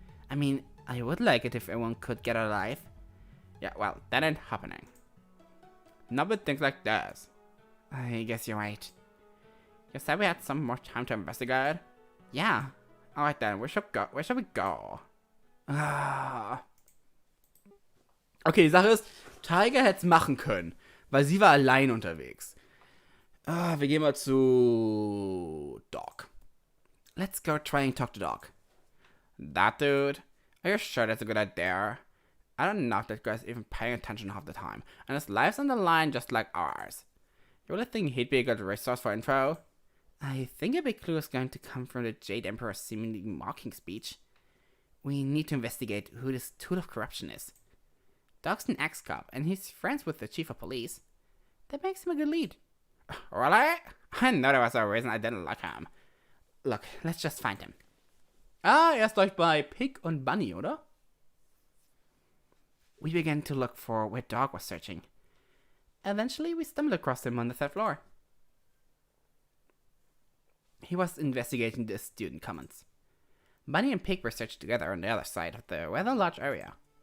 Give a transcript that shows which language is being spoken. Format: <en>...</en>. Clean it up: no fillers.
<en>I mean, I would like it if everyone could get alive. Yeah, well, that ain't happening. Not with things like this. I guess you're right. You said we had some more time to investigate? Yeah. Alright then, where shall we go? Ah.</en> <de>Okay, die Sache ist, Tiger hätte es machen können, weil sie war allein unterwegs. Wir gehen mal zu Dog.</de> <en>Let's go try and talk to Dog. That dude? Are you sure that's a good idea? I don't know if that guy's even paying attention half the time, and his life's on the line just like ours. You really think he'd be a good resource for info? I think a big clue is going to come from the Jade Emperor's seemingly mocking speech. We need to investigate who this tool of corruption is. Dog's an ex-cop, and he's friends with the chief of police. That makes him a good lead. Really? I know there was a reason I didn't like him. Look, let's just find him.</en> <de>Er ist euch bei Pig und Bunny, oder?</de> <en>We began to look for where Dog was searching. Eventually, we stumbled across him on the third floor. He was investigating the student commons. Bunny and Pig were searched together on the other side of the rather large area.</en>